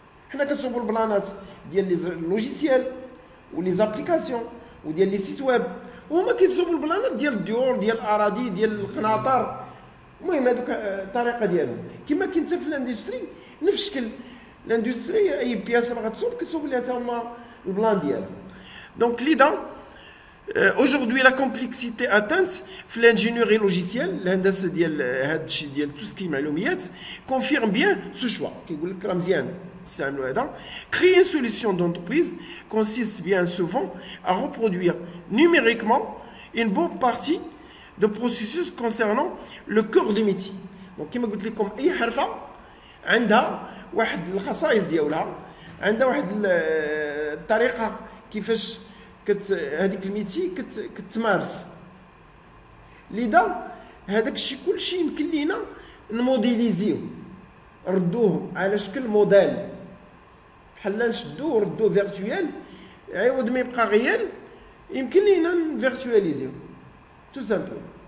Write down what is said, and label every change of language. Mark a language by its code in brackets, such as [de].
[ar] حنا كنصوبوا البلانات ديال لي لوجيسيال ولي زابليكاسيون وديال لي سيت ويب، وهما كيتصوبوا البلانات ديال الديور ديال الاراضي ديال القناطر. المهم هذوك الطريقه ديالهم كما كاين حتى في الاندستري نفس الشكل. الاندستري اي بياسه باغا تصوب كتصوب ليها حتى هما البلان ديالها. دونك لذا [fr] aujourd'hui la complexité atteinte في l'ingénierie logicielle [ar] الهندسه ديال هذا الشيء ديال [fr] tout ce qui [ar] معلوميات [fr] confirme bien ce choix. [ar] كيقول لك راه مزيان نستعملوا هذا. [fr] Créer une solution d'entreprise consiste bien souvent à reproduire numériquement une bonne partie de processus concernant le cœur du métier. [ar] Donc كما قلت لكم اي حرفه عندها واحد الخصائص ديالها، عندها واحد الطريقه كيفاش هذيك الميتي كتمارس. لذا هذاك الشيء كلشي يمكن لينا نموديليزيو، ردوه على شكل موديل، بحال نشدوه ردوه فيرتوال، عوض ما يبقى غيال يمكن لينا نفيرتواليزيو تو سامبل.